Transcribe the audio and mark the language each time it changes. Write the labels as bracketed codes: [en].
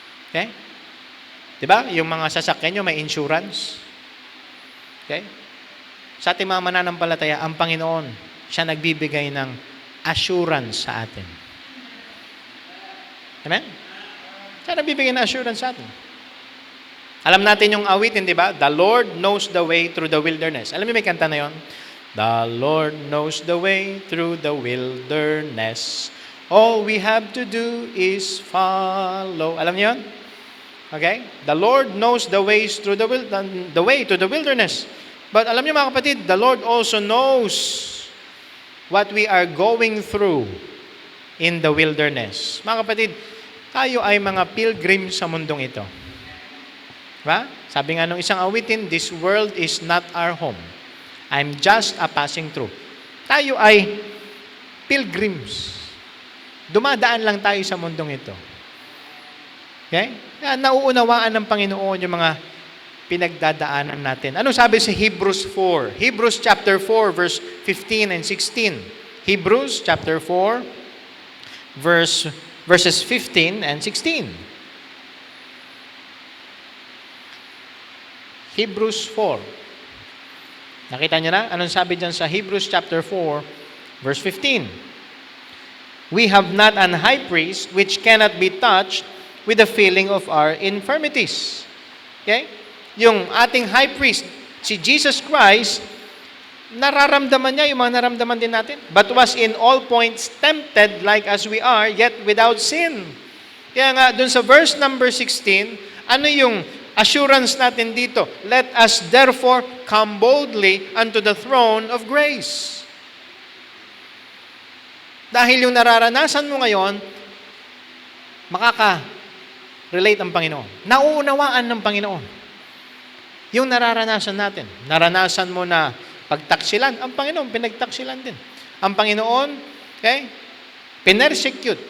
[tl] Okay? Diba? Yung mga sasakyan nyo may insurance. Okay? Sa ating mga mananampalataya, ang Panginoon, siya nagbibigay ng assurance sa atin. Amen? Siya nagbibigay ng assurance sa atin. Alam natin yung awitin, di ba? [en] The Lord knows the way through the wilderness. Alam niyo may kanta na yon? The Lord knows the way through the wilderness. All we have to do is follow. Alam niyo yun? Okay? The Lord knows the ways through the way to the wilderness. But alam niyo mga kapatid, the Lord also knows what we are going through in the wilderness. [tl] Mga kapatid, tayo ay mga pilgrim sa mundong ito. Diba? Sabi nga nung isang awitin, this world is not our home. [en] I'm just a passing through. [tl] Tayo ay pilgrims. Dumadaan lang tayo sa mundong ito. Okay? Kaya nauunawaan ng Panginoon yung mga pinagdadaanan natin. Ano sabi sa Hebrews 4? Hebrews chapter 4 verse 15 and 16. [en] Hebrews chapter 4 verses 15 and 16. [tl] Hebrews 4. Nakita niyo na? Anong sabi dyan sa Hebrews chapter 4, verse 15? [en] We have not an high priest which cannot be touched with the feeling of our infirmities. Okay? [tl] Yung ating high priest, si Jesus Christ, nararamdaman niya yung mga naramdaman din natin. But was in all points tempted like as we are, yet without sin. Kaya nga, dun sa verse number 16, ano yung assurance natin dito? [en] Let us therefore come boldly unto the throne of grace. [tl] Dahil yung nararanasan mo ngayon, makaka-relate ang Panginoon. Nauunawaan ng Panginoon. Yung nararanasan natin. Naranasan mo na pagtaksilan, ang Panginoon pinagtaksilan din. Ang Panginoon, okay, pinersecute.